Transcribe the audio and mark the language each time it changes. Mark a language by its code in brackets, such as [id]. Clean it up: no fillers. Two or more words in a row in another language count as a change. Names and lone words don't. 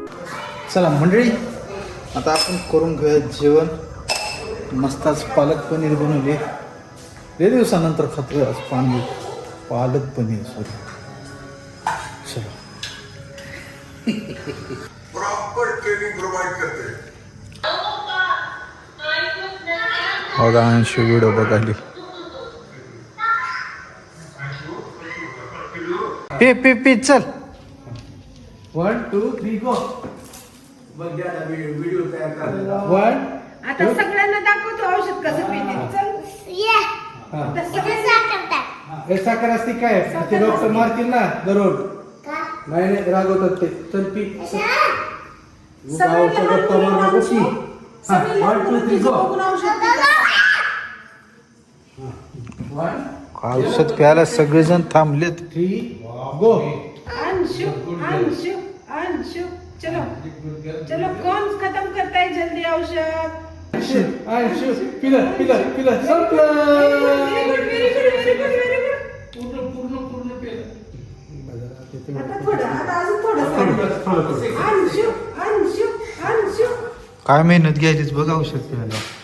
[mr] चला मंडळी, आता आपण करून घेऊया जेवण. मस्तच पालक पनीर बनवले. लय दिवसानंतर खातोय आज पालक पनीर. सॉरी, चला. [en] proper training provide [hi] करते हैं. [mr] बघा अंशू व्हिडिओ बघाली. पे चल. 1 2 3 गो. व्हिडिओ तयार करायला. 1 आता सगळ्यांना दाखवतो औषध कसं पिते. चल ये हा. इथे साखर टाक. हे साखर असते काय ते डॉक्टर मारतील ना दररोज. का? नाही रागवतात ते. चल पी. सगळे लहान मुलं माणसं, सगळे लहान मुलं तिचं बघून औषध पितात. औषध प्यायला सगळेजण थांबलेत. 3 गो. [hi] अंशु अंशु अंशु चलो चलो, कौन खत्म करता है जल्दी औषध. [mr] अंशू पिलं संपलं. [en] very good. [mr] आता थोडं, आता अजून थोडं. अंशु अंशु अंशु. काय मेहनत घ्यायचीच बघ औषध प्यायला.